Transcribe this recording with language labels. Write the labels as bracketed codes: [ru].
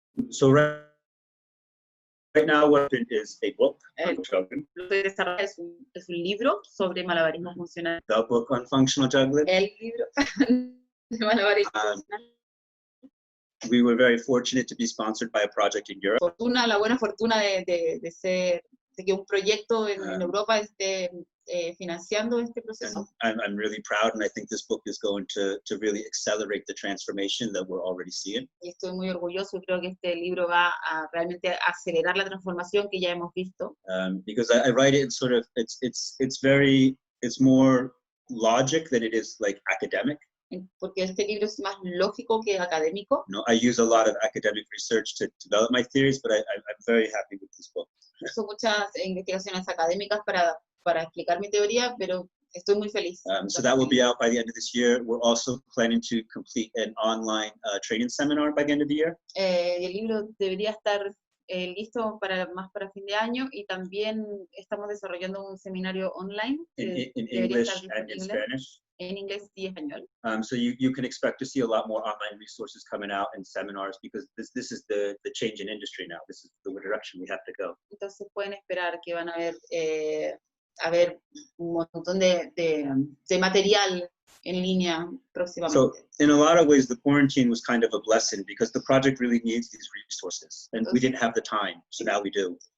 [en] So right now, what is a book on juggling. [es] Lo que desarrolla es un libro sobre malabarismo funcional. [en] The book on functional juggling. [es] El libro de malabarismo funcional. [en] We were very fortunate to be sponsored by a project in Europe. [es] La buena fortuna de que un proyecto en Europa esté financiando este proceso. [en] I'm really proud, and I think this book is going to really accelerate the transformation that we're already seeing. [es] Y estoy muy orgulloso y creo que este libro va a realmente acelerar la transformación que ya hemos visto. [en] Because I write it in sort of it's more logic than it is like academic. [es] Porque este libro es más lógico que académico. [en] No, I use a lot of academic research to develop my theories, but I'm very happy with this book. [es] Uso muchas investigaciones académicas para explicar mi teoría, pero estoy muy feliz. [en] So that will be out by the end of this year. We're also planning to complete an online training seminar by the end of the year. [es] El libro debería estar listo más para fin de año, y también estamos desarrollando un seminario online [en] In English and in Spanish. [es] En inglés y español. [en] So you can expect to see a lot more online resources coming out and seminars, because this is the change in industry now. This is the direction we have to go. [es] Entonces pueden esperar que van a haber un montón de material en línea próximamente. [en] So in a lot of ways, the quarantine was kind of a blessing, because the project really needs these resources, and we didn't have the time, so now we do.